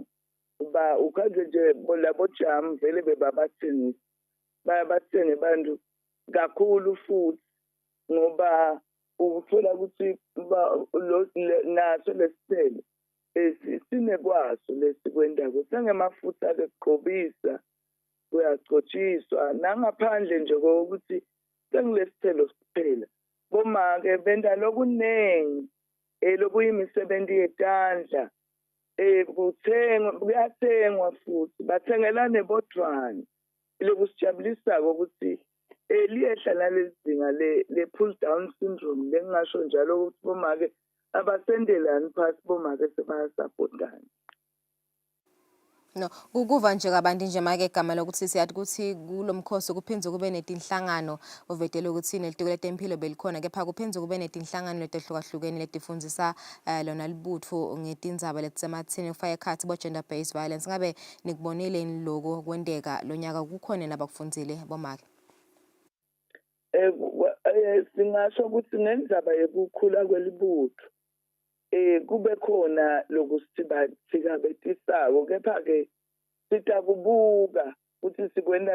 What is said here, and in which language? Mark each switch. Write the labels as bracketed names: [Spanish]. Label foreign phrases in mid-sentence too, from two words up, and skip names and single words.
[Swati] ukhaze nje labo jamu vele bebabathengisa bayabathenge bantu kakhulu futhi ngoba ukuthola ukuthi naso lesithelo sinekwaso lesikwendako sengemafutha kugqobisa kuyagcotshiswa nangaphandle nje kokuthi sengilesithelo kuphela bomake benda lokunengi lokuyimisebenzi yetandla kuyathengwa futhi bathengela nebodwana lokusijabulisako ukuthi liyehla nalezinga le- [English] pull down syndrome [Swati] lengingasho njalo ukuthi bomake abasendelani phasi bomake sebayasapotana. No, kuva nje kabanti nje make igama lokuthi siyathi ukuthi kulomkhosi kuphinze kube netinhlangano ovetele ukuthi nelitiko letempilo belikhona kepha kuphinze kube netinhlangano letehlukahlukene letifundzisa lona libutfo ngetindzaba letisemathini kufaka ekhatsi bo [English] gender based violence [Swati] ngabe nikubonile lokho kwendeka lo nyaka kukhona nabakufundzile bomake. Singasho ukuthi ngendzaba yokukhula kwelibutho kube khona lokusithikambetisako kepha-ke sitakubuka ukuthi sikwenda